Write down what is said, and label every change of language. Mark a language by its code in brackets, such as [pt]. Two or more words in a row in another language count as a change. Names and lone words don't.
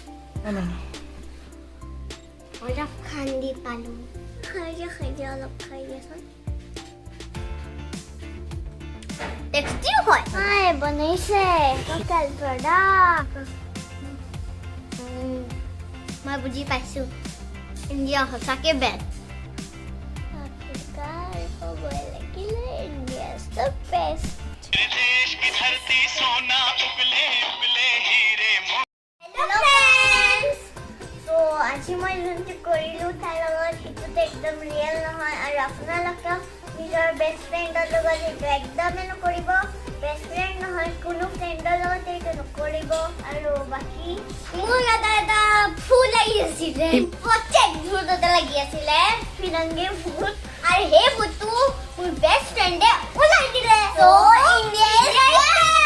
[as] অলপ খান্দি পালো খাই দিয়া অলপ খাই দিয়াচোন টেষ্টি হয় বনাইছে [en] local product [as] মই বুজি পাইছো ইণ্ডিয়া সঁচাকে বেষ্ট হ'বই লাগিলে [en] India is the best [hi] देश की धरती सोना उगले उगले हीरे [en] Hello friends! So, [as] আজি মই যোনটো কৰিলোঁ তাৰ লগত সেইটোতো একদম ৰিয়েল নহয় আৰু আপোনালোকে নিজৰ [en] best friend's [as] লগত সেইটো একদমেই নকৰিব [en] best friend [as] নহয় কোনো ফ্ৰেণ্ডৰ লগত এইটো নকৰিব আৰু বাকী মোৰ এটা ফুল লাগি আছিলে প্ৰত্যেক ভূত এটা লাগি আছিলে ফিৰংগী ভূত আৰু সেই ভূতটো মোৰ [en] best friend [as] ওলাই দিলে [en] So, India is